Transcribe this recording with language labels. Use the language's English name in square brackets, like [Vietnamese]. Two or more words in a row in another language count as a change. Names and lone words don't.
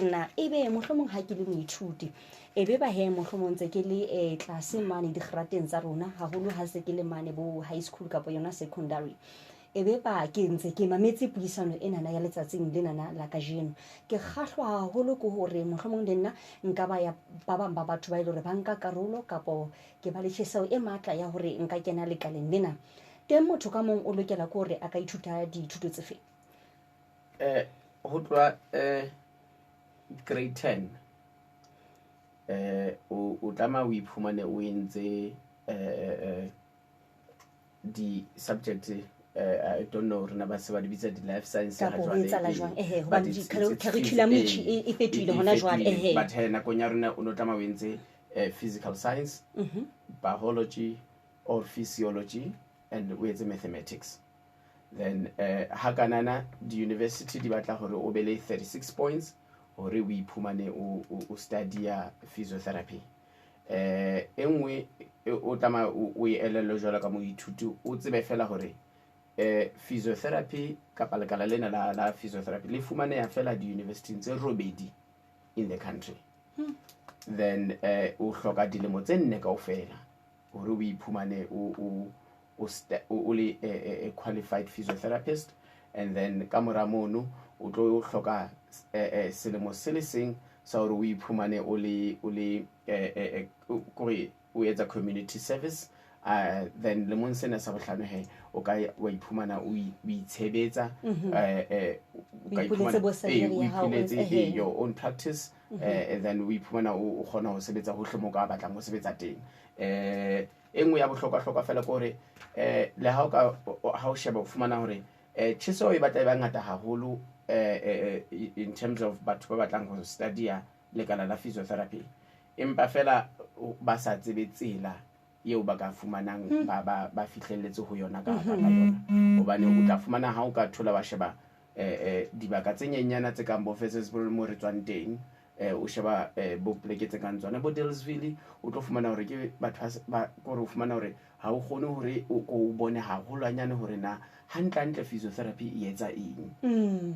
[Southern Sotho] na ebe mohlomong ha ke le moithuti ebe ba he mohlomong tse ke le tlase mane digrateng tsa rona haholo ha se ke le mane bo [English] high school [Southern Sotho] kapo yona secondary ebe ba ke ntse ke mametse puisano enana ya letsatsing lenana la kajeno ke kgahlwa haholo ke hore mohlomong le nna nka ba ya ba bang ba batho ba ile hore ba nka karolo kapo ke ba le tshesao e matla ya hore nka kena lekaleng lena teng motho ka mong o lokela ke hore a ka ithuta dithuto tse feng ho tloa grade 10 o tlama o iphumane o entse di subject [English] I don't know [Southern Sotho] rena ba se ba di bitsa di [English] life science [Southern Sotho] ha jwale but curriculum e fetoile hona jwale but nakong ya rona o no tlama o entse [English] physical science biology or physiology and [Southern Sotho] o etse [English] mathematics then [Southern Sotho] ha kanana di university di batla hore o be le 36 points hore o iphumane o [English] study physiotherapy. [Southern Sotho] Enngwe o tama o elelo jwalo ka moithuti o tsebe fela hore physiotherapy kapa lekala lena la physiotherapy le fumaneha fela di-university tse robedi [English] in the country. [Southern Sotho] Then o hloka dilemo tse 4 kaofela hore o iphumane o le [English] a qualified physiotherapist, and then [Southern Sotho] ka mora mono o tlo hloka selemo se le seng sa hore o iphumane o le o etsa [English] community service. [Southern Sotho] Then lemong sena sa bohlano he o ka wa iphumana o itshebetsa o ipuletse [English] your own practice. [Southern Sotho] Then o iphumana o kgona ho sebetsa hohle mo ka batlang ho sebetsa teng. Engwe ya bohlokwa fela ko hore le ha o sheba o fumana hore tjheso e batla e ba ngata haholo [English] in terms of [Southern Sotho] batho ba batlang ho study lekala la physiotherapy, empa fela ba sa tsebe tsela eo ba ka fumanang ba fihlelletse ho yona ka yona. Hobane o tla fumana ha o ka thola ba sheba dibaka tse nyenyana tse kang bo Fesesborough mo re tswang teng, o sheba bo pleke tse kang tsona bo Delsville, o tlo fumana hore ke batho ba o fumana hore ha o kgone hore o bone haholwanyane hore na hantle physiotherapy e etsa eng.